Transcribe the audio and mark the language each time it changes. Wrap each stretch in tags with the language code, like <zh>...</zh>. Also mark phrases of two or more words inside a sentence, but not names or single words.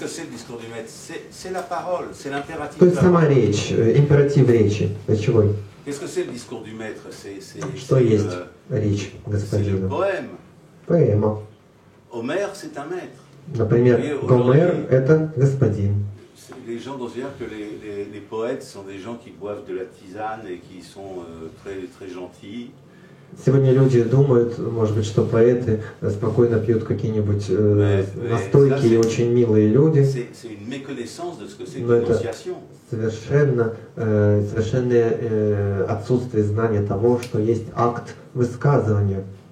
<ru>То есть сама речь, императив речи. Речевой. Что есть речь господина? Поэма. Например, Гомер — это господин.</ru> <fr>Les gens doivent dire que les poètes sont des gens qui boivent de la tisane et qui sont très gentils.</fr> <ru>Сегодня люди думают, может быть, что поэты спокойно пьют какие-нибудь настойки и очень милые люди. Но это совершенное отсутствие знания того, что есть акт высказывания.</ru>